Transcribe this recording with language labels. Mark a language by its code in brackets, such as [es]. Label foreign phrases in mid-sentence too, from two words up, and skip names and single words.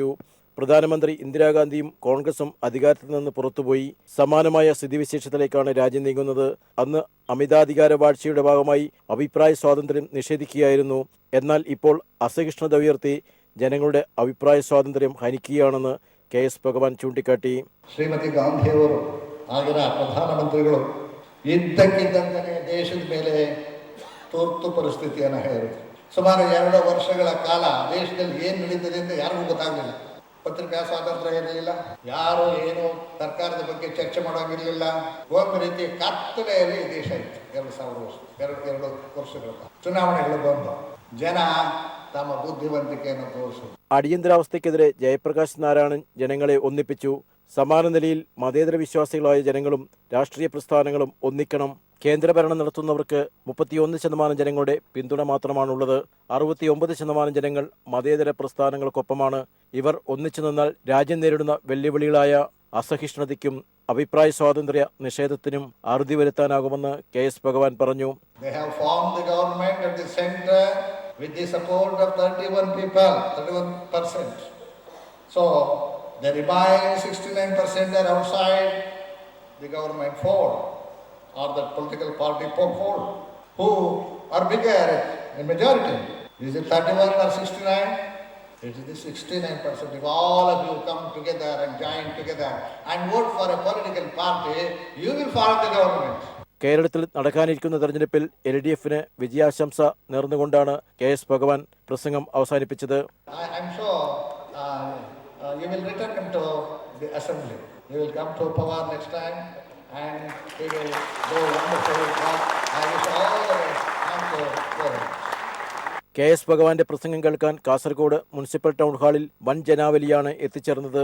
[ml] പ്രധാനമന്ത്രി ഇന്ദിരാഗാന്ധിയും കോൺഗ്രസും അധികാരത്തിൽ നിന്ന് പുറത്തുപോയി. സമാനമായ സ്ഥിതിവിശേഷത്തിലേക്കാണ് രാജ്യം നീങ്ങുന്നത്. അന്ന് അമിതാധികാര വാഴ്ചയുടെ ഭാഗമായി അഭിപ്രായ സ്വാതന്ത്ര്യം നിഷേധിക്കുകയായിരുന്നു. എന്നാൽ ഇപ്പോൾ അസഹിഷ്ണുത ഉയർത്തി ജനങ്ങളുടെ അഭിപ്രായ സ്വാതന്ത്ര്യം ഹനിക്കുകയാണെന്ന് KS ಭಗವಾನ್ ಚೂಂಟಿಕಾಟಿ. [kn] ಶ್ರೀಮತಿ ಗಾಂಧಿಯವರು ಆಗಿನ ಪ್ರಧಾನಮಂತ್ರಿಗಳು ಇದ್ದಕ್ಕಿದ್ದಂತೆ ದೇಶದ ಮೇಲೆ ತುರ್ತು ಪರಿಸ್ಥಿತಿಯನ್ನು ಹೇರಿದರು. ಸುಮಾರು 2 ವರ್ಷಗಳ ಕಾಲ ದೇಶದಲ್ಲಿ ಏನು ನಡೀತದೆ ಅಂತ ಯಾರಿಗೂ ಗೊತ್ತಾಗಲಿಲ್ಲ. ಪತ್ರಿಕಾ ಸ್ವಾತಂತ್ರ್ಯ ಇರಲಿಲ್ಲ, ಯಾರು ಏನು ಸರ್ಕಾರದ ಬಗ್ಗೆ ಚರ್ಚೆ ಮಾಡೋಂಗಿರಲಿಲ್ಲ. ಒಂದು ರೀತಿ ಕತ್ತಲೆಯಲ್ಲಿ ದೇಶ ಇತ್ತು. 2 ವರ್ಷಗಳ ಚುನಾವಣೆಗಳು ಬಂದು ಜನ ತಮ್ಮ ബുദ്ധിವಂತಿಕೆಯನ್ನು ತೋರಿಸಿದರು. [ml] അടിയന്തരാവസ്ഥയ്ക്കെതിരെ ജയപ്രകാശ് നാരായണൻ ജനങ്ങളെ ഒന്നിപ്പിച്ചു. സമാന നിലയിൽ മതേതര വിശ്വാസികളായ ജനങ്ങളും രാഷ്ട്രീയ പ്രസ്ഥാനങ്ങളും ഒന്നിക്കണം. കേന്ദ്രഭരണം നടത്തുന്നവർക്ക് 31% ജനങ്ങളുടെ പിന്തുണ മാത്രമാണുള്ളത്. 69% ജനങ്ങൾ മതേതര പ്രസ്ഥാനങ്ങൾക്കൊപ്പമാണ്. ഇവർ ഒന്നിച്ചു നിന്നാൽ രാജ്യം നേരിടുന്ന വെല്ലുവിളികളായ അസഹിഷ്ണുതയ്ക്കും അഭിപ്രായ സ്വാതന്ത്ര്യ നിഷേധത്തിനും അറുതി വരുത്താനാകുമെന്ന് KS ഭഗവാൻ പറഞ്ഞു. [en] With the support of 31%. So, the remaining 69% are outside the government fold or the political party fold, who are bigger in majority. Is it 31 or 69? It is the 69%. If all of you come together and join together and vote for a political party, you will form the government. [ml] കേരളത്തിൽ നടക്കാനിരിക്കുന്ന തെരഞ്ഞെടുപ്പിൽ LDF-ന് വിജയാശംസ നേർന്നുകൊണ്ടാണ് KS ഭഗവാൻ പ്രസംഗം അവസാനിപ്പിച്ചത്. KS ഭഗവാന്റെ പ്രസംഗം കേൾക്കാൻ കാസർഗോഡ് മുനിസിപ്പൽ ടൗൺ ഹാളിൽ വൻ ജനാവലിയാണ് എത്തിച്ചേർന്നത്.